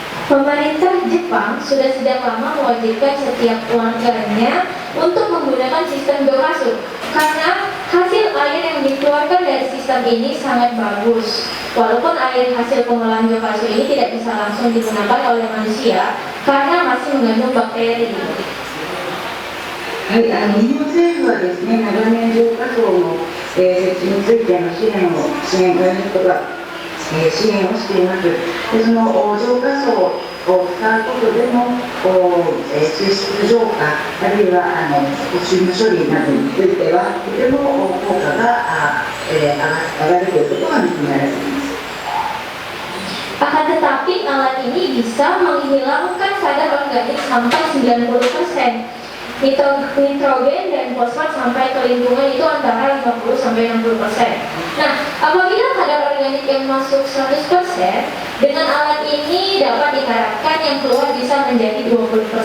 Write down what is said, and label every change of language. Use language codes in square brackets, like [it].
[id] Pemerintah Jepang sudah sedang lama mewajibkan setiap warganya untuk menggunakan sistem Jokasu karena hasil air yang dikeluarkan dari sistem ini sangat bagus. Walaupun air hasil pengolahan Jokasu ini tidak bisa langsung digunakan oleh manusia karena masih mengandung bakteri. [ja] はい、日本政府はですね、長年浄化槽の、設置についての支援外の人が支援をしています。でその浄化槽を使うことでの水質浄化、あるいは汚水の処理などについてはとても効果が上がるということが認められています。 [id] Akan tetapi alat ini bisa menghilangkan kadar organik sampai 90%. Nitrogen dan fosfat sampai ke lingkungan itu antara 50-60%. Nah, apabila kadar organik yang masuk 100%, dengan alat ini dapat diharapkan yang keluar bisa menjadi 20%.